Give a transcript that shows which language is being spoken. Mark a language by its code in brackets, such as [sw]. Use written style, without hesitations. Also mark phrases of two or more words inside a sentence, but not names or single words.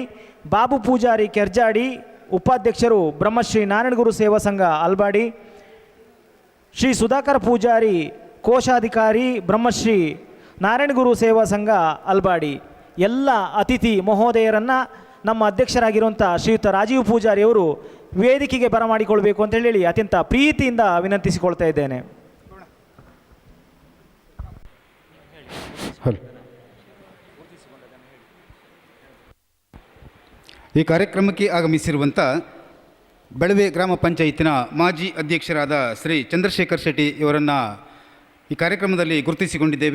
[kn] ಬಾಬು ಪೂಜಾರಿ ಕೆರ್ಜಾಡಿ, ಉಪಾಧ್ಯಕ್ಷರು ಬ್ರಹ್ಮಶ್ರೀ ನಾರಾಯಣಗುರು ಸೇವಾ ಸಂಘ ಅಲ್ಬಾಡಿ. ಶ್ರೀ ಸುಧಾಕರ್ ಪೂಜಾರಿ, ಕೋಶಾಧಿಕಾರಿ ಬ್ರಹ್ಮಶ್ರೀ ನಾರಾಯಣಗುರು ಸೇವಾ ಸಂಘ ಅಲ್ಬಾಡಿ. ಎಲ್ಲ ಅತಿಥಿ ಮಹೋದಯರನ್ನು ನಮ್ಮ ಅಧ್ಯಕ್ಷರಾಗಿರುವಂಥ ಶ್ರೀಯುತ ರಾಜೀವ್ ಪೂಜಾರಿಯವರು ವೇದಿಕೆಗೆ ಬರಮಾಡಿಕೊಳ್ಬೇಕು ಅಂತ ಹೇಳಿ ಅತ್ಯಂತ ಪ್ರೀತಿಯಿಂದ ವಿನಂತಿಸಿಕೊಳ್ತಾ ಇದ್ದೇನೆ. ಈ ಕಾರ್ಯಕ್ರಮಕ್ಕೆ ಆಗಮಿಸಿರುವಂಥ ಬೆಳವೆ ಗ್ರಾಮ ಪಂಚಾಯತಿನ ಮಾಜಿ ಅಧ್ಯಕ್ಷರಾದ ಶ್ರೀ ಚಂದ್ರಶೇಖರ್ ಶೆಟ್ಟಿ ಇವರನ್ನು ಈ ಕಾರ್ಯಕ್ರಮದಲ್ಲಿ ಗುರುತಿಸಿಕೊಂಡಿದ್ದೇವೆ.